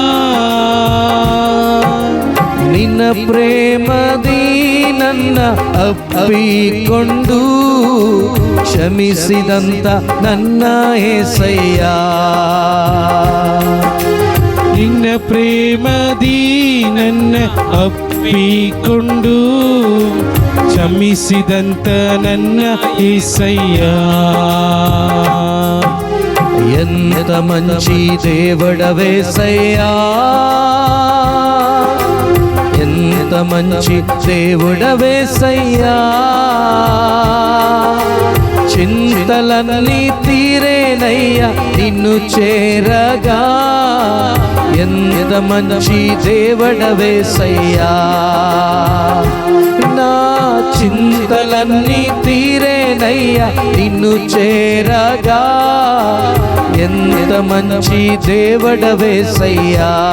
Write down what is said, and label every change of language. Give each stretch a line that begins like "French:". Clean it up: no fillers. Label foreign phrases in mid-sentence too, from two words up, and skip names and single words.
Kannada: ನಿನ್ನ ಪ್ರೇಮದಿ ನನ್ನ ಅಪ್ಪಿಕೊಂಡು ಕ್ಷಮಿಸಿದಂತ ನನ್ನ యేసయ్య ನಿನ್ನ ಪ್ರೇಮದಿ ನನ್ನ ಅಪ್ಪಿಕೊಂಡು ಕ್ಷಮಿಸಿದಂತ ನನ್ನ యేసయ్య
Telugu: ఎంత మంచి దేవుడవేసయ్యా ఎంత మంచి దేవుడవేసయ్యా చింతలన్నీ తీరేనయ్యా నిన్ను చేరగా ఎంత మంచి దేవుడవేసయ్యా నా చింతలన్నీ తీరేనయ్యా నిన్ను చేరగా ఎంత మంచి దేవుడవేసయ్యా